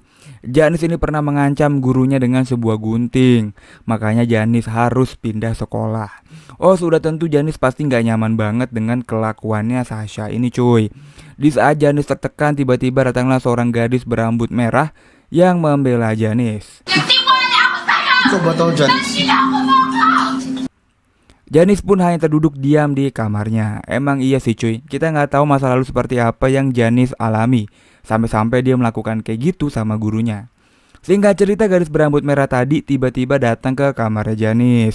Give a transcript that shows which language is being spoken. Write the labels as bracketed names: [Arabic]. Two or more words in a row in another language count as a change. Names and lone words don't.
[Indonesian] Janis ini pernah mengancam gurunya dengan sebuah gunting. Makanya Janis harus pindah sekolah. Oh sudah tentu Janis pasti gak nyaman banget dengan kelakuannya Sasha ini cuy. Di saat Janis tertekan, tiba-tiba datanglah seorang gadis berambut merah yang membela Janis. [Filipino] Ikaw ba to, Janis? [Indonesian] Janis pun hanya terduduk diam di kamarnya. Emang iya sih cuy, kita nggak tahu masa lalu seperti apa yang Janis alami. Sampai-sampai dia melakukan kayak gitu sama gurunya. Singkat cerita, gadis berambut merah tadi tiba-tiba datang ke kamarnya Janis.